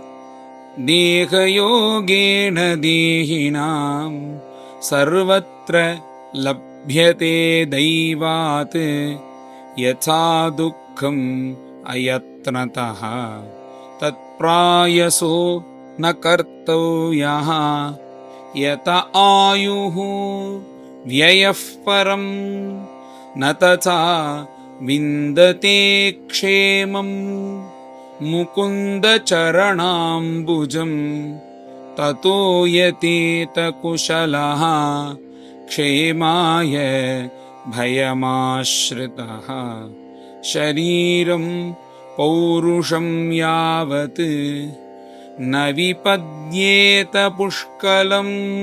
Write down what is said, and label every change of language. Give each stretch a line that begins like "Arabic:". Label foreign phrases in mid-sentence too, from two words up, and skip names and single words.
Sanskrit: దేహయోగేన దేహినాం సర్వత్ర లభ్యతే దైవాత్ యథా దుఃఖం అయత్నతః తత్ప్రాయసో न कर्तव्यः यत आयुः व्ययः परं न तथा विन्दते क्षेमम् मुकुन्दचरणाम्बुजं ततो यतेत कुशलः क्षेमाय भयमाश्रितः शरीरं पौरुषं यावत् न विपद्येत पुष्कलम्